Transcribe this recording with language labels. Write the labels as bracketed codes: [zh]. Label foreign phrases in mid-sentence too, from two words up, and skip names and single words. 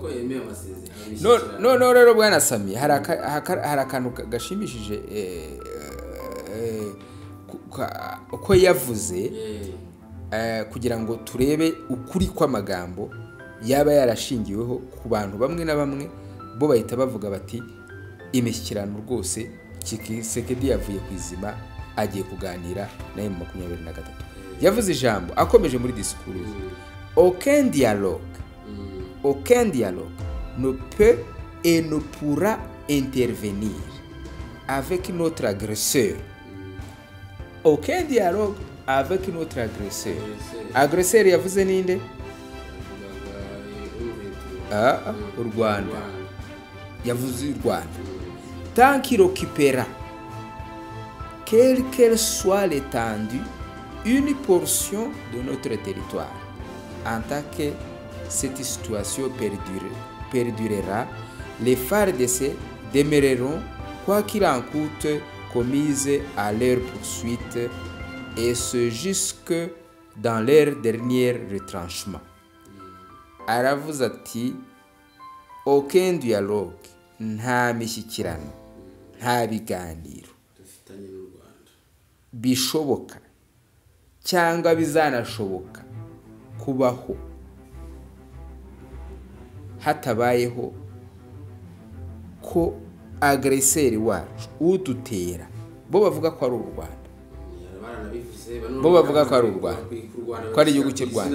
[rw] No rero bwana Sami, hari akantu gashimishije uko yavuze, kugira ngo turebe ukuri kw'amagambo yaba yarashingiweho ku bantu bamwe na bamwe. Bo bahita bavuga bati imishyikirano rwose Kisekedi yavuye ku izima, agiye kuganira na M23. Yavuze ijambo akomeje muri [fr] discours, aucun dialogue ne peut et ne pourra intervenir avec notre agresseur. Aucun dialogue avec notre agresseur. [rw] Agresseur yavuze ninde? U Rwanda. Yavuze u Rwanda. [fr] Tant qu'il occupera, quelle qu'elle soit l'étendue, une portion de notre territoire, en tant que cette situation perdurera, les FARDC demeureront, quoi qu'il en coûte, commises à leur poursuite et ce jusque dans leur dernier retranchement. [rw] Aravuze ati [fr] aucun dialogue, [rw] nta mishyikirano, nta biganiro dufitanye n'u Rwanda bishoboka cyangwa bizanashoboka kubaho hatabayeho ko agreseri wacu udutera, bo bavuga ko ari u Rwanda, bo bavuga ko ari u Rwanda, ko ari igihugu cy'u Rwanda.